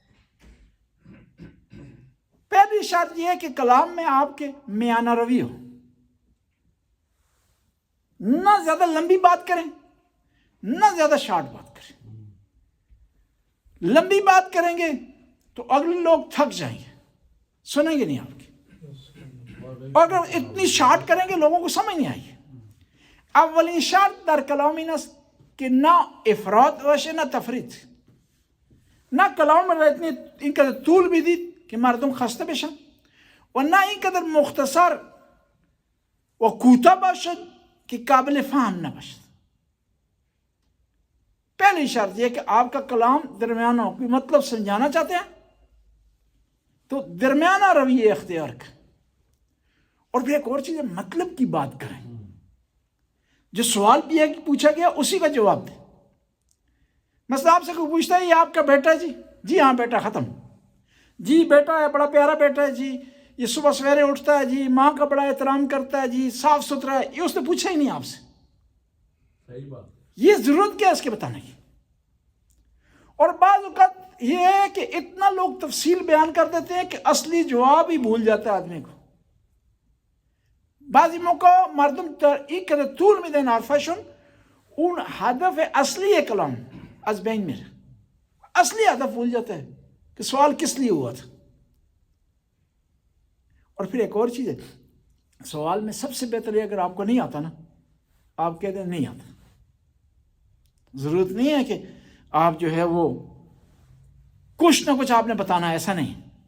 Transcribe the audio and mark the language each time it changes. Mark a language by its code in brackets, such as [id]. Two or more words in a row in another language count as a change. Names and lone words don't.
[ur] پہلی شرط یہ ہے کہ کلام میں آپ کے میانہ روی ہو، نہ زیادہ لمبی بات کریں نہ زیادہ شارٹ بات کریں۔ لمبی بات کریں گے تو اگلے لوگ تھک جائیں گے، سنیں گے نہیں آپ کی، اور اگر اتنی شارٹ کریں گے لوگوں کو سمجھ نہیں آئے گی۔ [fa] اولین شرط در کلام این است کہ نہ افراط باشه نہ تفریط، نہ [ur] کلام میں اتنی [fa] اینقدر طول بدید که مردم خسته بشن و نه اینقدر مختصر و کوتاه باشد کہ قابل فهم نہ باشد۔ [ur] پہلی شرط یہ کہ آپ کا کلام درمیانہ ہو، کوئی مطلب سمجھانا چاہتے ہیں تو درمیانہ رویے اختیار کریں۔ اور پھر ایک اور چیز ہے، مطلب کی بات کریں، جو سوال پوچھا گیا اسی کا جواب دیں۔ مثلا آپ سے کوئی پوچھتا ہے یہ آپ کا بیٹا ہے؟ جی ہاں بیٹا، ختم۔ جی بیٹا ہے، بڑا پیارا بیٹا ہے، جی یہ صبح سویرے اٹھتا ہے، جی ماں کا بڑا احترام کرتا ہے، جی صاف ستھرا ہے۔ یہ اس نے پوچھا ہی نہیں آپ سے، صحیح بات۔ یہ ضرورت کیا ہے اس کے بتانے کی؟ اور بعض اوقات یہ ہے کہ اتنا لوگ تفصیل بیان کر دیتے ہیں کہ اصلی جواب ہی بھول جاتا ہے آدمی کو۔ [fa] بعضی موقع مردم این قدر طول میدن حرفشون، اون هدف اصلی کلام از بین میره، اصلی هدف [ur] بھول جاتا ہے کہ سوال کس لیے ہوا تھا۔ اور پھر ایک اور چیز ہے، سوال میں سب سے بہتر ہے اگر آپ کو نہیں آتا نا، آپ کہہ دیں نہیں آتا۔ ضرورت نہیں ہے کہ آپ جو ہے وہ کچھ نہ کچھ آپ نے بتانا ہے، ایسا نہیں۔